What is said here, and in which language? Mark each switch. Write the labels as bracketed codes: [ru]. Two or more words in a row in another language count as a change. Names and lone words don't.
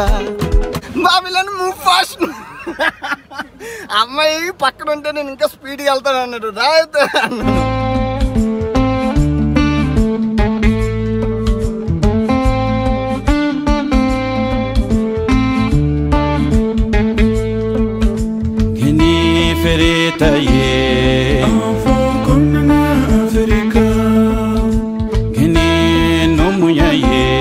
[en] బాబిలను move fast. [te] అమ్మాయి పక్కన ఉంటే నేను ఇంకా స్పీడ్గా వెళ్తాను అన్నాడు. రాయితే fereta ye enfant comme en Afrique gene no muya